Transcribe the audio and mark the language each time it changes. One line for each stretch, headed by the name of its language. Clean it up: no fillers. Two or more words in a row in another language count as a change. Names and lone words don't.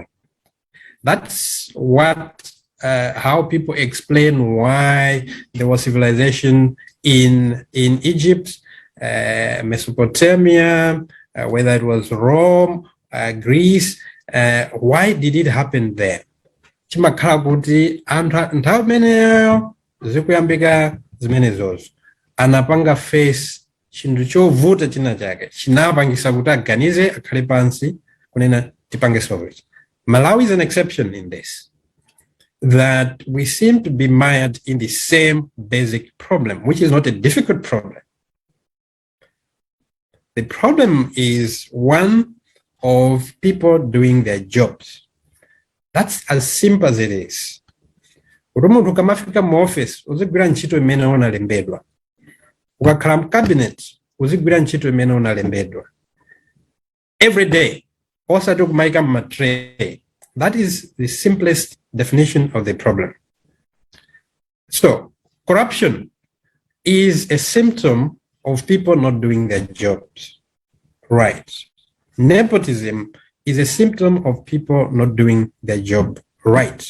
English: That's what how people explain why there was civilization in Egypt, Mesopotamia, whether it was Rome, Greece. Why did it happen there?
Nyanja: Chimakhala kuti nthawi imeneyo zikuyambika zimene zozo anapanga face chinthu chovuta china chake chinapangisa kuti aganize akhale pansi kunena tipange
English: solve it. Malawi is an exception in this, that we seem to be mired in the same basic problem, which is not a difficult problem. The problem is one of people doing their jobs. That's as simple as it is.
Nyanja: Umuntu ukamafika mu office uzigwira ntchito imene unalembedwa. Ukakhala mu cabinet uzigwira ntchito imene unalembedwa.
English: Every day,
Nyanja: osati kumaika mu tray.
English: That is the simplest definition of the problem. So, corruption is a symptom of people not doing their jobs right. Nepotism is a symptom of people not doing their job right.